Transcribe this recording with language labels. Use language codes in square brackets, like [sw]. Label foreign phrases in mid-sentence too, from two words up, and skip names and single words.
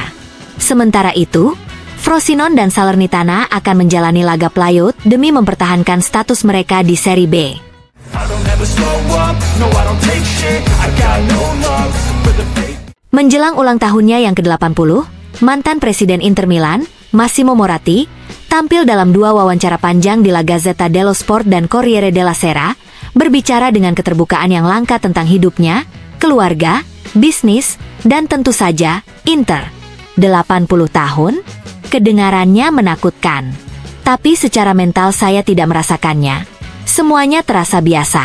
[id] Sementara itu, Frosinone dan Salernitana akan menjalani laga playoff demi mempertahankan status mereka di Serie B. Menjelang ulang tahunnya yang ke-80, mantan Presiden Inter Milan, Massimo Moratti, tampil dalam 2 wawancara panjang di La Gazzetta dello Sport dan Corriere della Sera, berbicara dengan keterbukaan yang langka tentang hidupnya, keluarga, bisnis, dan tentu saja, Inter. 80 tahun? Kedengarannya menakutkan. Tapi secara mental saya tidak merasakannya. Semuanya terasa biasa.